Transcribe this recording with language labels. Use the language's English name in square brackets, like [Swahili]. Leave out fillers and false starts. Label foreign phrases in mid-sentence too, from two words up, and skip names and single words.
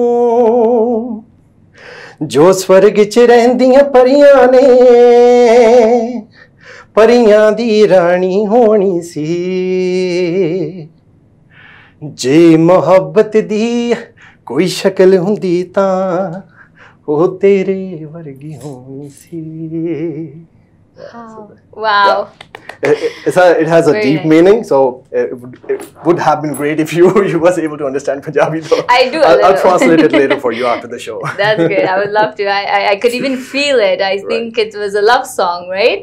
[Punjabi] ਜੋ ਸਵਰਗ ਚ ਰਹਿੰਦੀਆਂ ਪਰੀਆਂ ਨੇ ਪਰੀਆਂ ਦੀ ਰਾਣੀ ਹੋਣੀ ਸੀ ਜੇ ਮੁਹੱਬਤ ਦੀ ਕੋਈ ਸ਼ਕਲ ਹੁੰਦੀ ਤਾਂ ਓ ਤੇਰੇ ਵਰਗੀ ਹੋਣੀ ਸੀ. [English] Wow. It has a deep meaning, so it would have been great if you was able to understand Punjabi though. I do. I'll translate it later for you after the show. That's good. I would love to. I could even feel it. I think it was a love song, right?